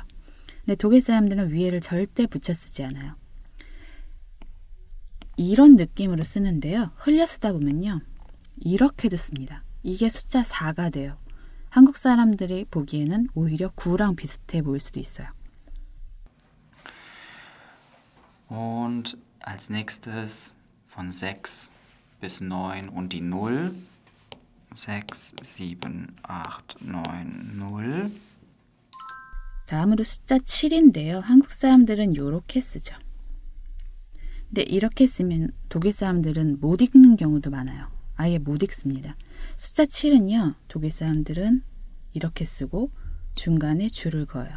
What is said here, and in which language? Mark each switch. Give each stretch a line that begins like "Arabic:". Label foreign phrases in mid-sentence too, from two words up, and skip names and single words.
Korean: 근데 독일 사람들은 위에를 절대 붙여 쓰지 않아요. 이런 느낌으로 쓰는데요. 흘려 쓰다 보면요. 이렇게도 씁니다. 이게 숫자 4가 돼요. 한국 사람들이 보기에는 오히려 9랑 비슷해 보일 수도 있어요.
German: Und als nächstes von 6 bis 9 und die 0. 6, 7, 8, 9, 0.
Korean: 다음으로 숫자 7인데요. 한국 사람들은 이렇게 쓰죠. 근데 이렇게 쓰면 독일 사람들은 못 읽는 경우도 많아요. 아예 못 읽습니다. 숫자 7은요. 독일 사람들은 이렇게 쓰고 중간에 줄을 그어요.